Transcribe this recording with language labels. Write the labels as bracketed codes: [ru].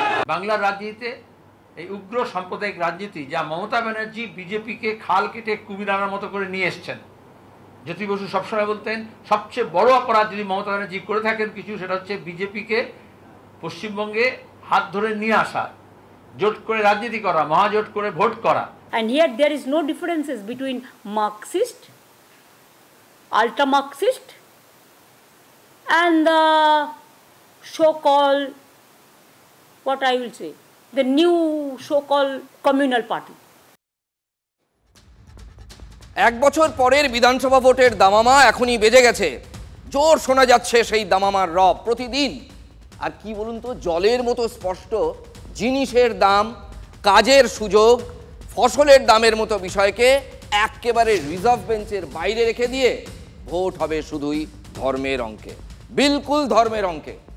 [bn] বাংলার রাজনীতিতে এই উগ্র সাম্প্রদায়িক রাজনীতি যা মমতা ব্যানার্জি বিজেপিকে খাল কেটে কুমিরানার মতো করে নিয়ে এসছেন। জ্যোতি বসু সবসময় বলতেন সবচেয়ে বড় অপরাধ যদি মমতা ব্যানার্জি করে থাকেন কিছু, সেটা হচ্ছে বিজেপিকে পশ্চিমবঙ্গে হাত ধরে নিয়ে আসা, জোট করে রাজনীতি করা, মহাজোট করে ভোট করা। [en] And here there is no differences between Marxist, ultra Marxist and the so-called, what I will say, the new so-called communal party. [bn] এক বছর পরের বিধানসভা ভোটের দামামা এখনই বেজে গেছে, জোর শোনা যাচ্ছে সেই দামামার রব প্রতিদিন। আর কি বলুন তো, জলের মতো স্পষ্ট জিনিসের দাম, কাজের সুযোগ, ফসলের দামের মতো বিষয়কে একেবারে রিজার্ভ বেঞ্চের বাইরে রেখে দিয়ে ভোট হবে শুধুই ধর্মের অঙ্কে, বিলকুল ধর্মের অঙ্কে।